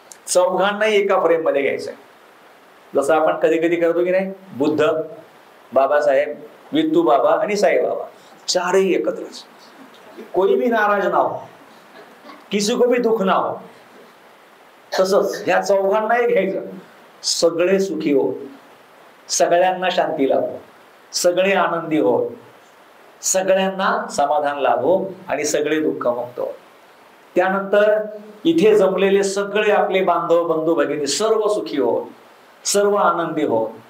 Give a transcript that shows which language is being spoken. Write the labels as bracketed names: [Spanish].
[Marathi] चौघांनाही एका फ्रेम मध्ये घ्यायचंय. जसं आपण कधी कधी करतो की नाही, बुद्ध, बाबासाहेब, वित्तू बाबा आणि साईबाबा चारही एकत्रच. [Hindi] कोई भी नाराज ना हो, किसी को भी दुःख ना हो. [Marathi] तसंच ह्या चौघांनाही घ्यायचं. सगळे सुखी हो, सगळ्यांना शांती लाभो, सगळे आनंदी हो, सगळ्यांना समाधान लाभो आणि सगळे दुःखमुक्त हो. त्यानंतर इथे जमलेले सगळे आपले बांधव, बंधू, भगिनी सर्व सुखी हो, सर्व आनंदी हो.